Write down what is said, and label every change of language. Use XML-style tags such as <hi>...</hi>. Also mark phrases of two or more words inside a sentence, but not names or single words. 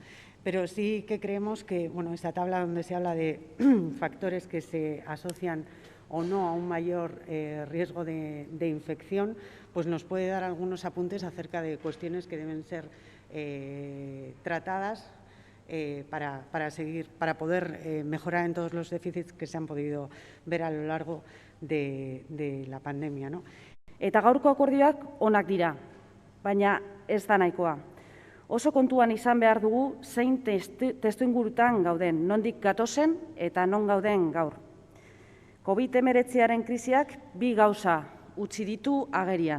<es>Pero sí que creemos que esta tabla donde se habla de factores que se asocian o no a un mayor riesgo de infección, pues nos puede dar algunos apuntes acerca de cuestiones que deben ser tratadas para poder mejorar en todos los déficits que se han podido ver a lo largo de la pandemia, ¿no?</es> <eu>Eta gaurko akordioak onak dira, baina ez da nahikoa. Oso kontuan izan behar dugu zein testuingurutan gauden, nondik gatozen eta non gauden gaur. COVID-19aren krisiak bi gauza utzi ditu agerian.</eu>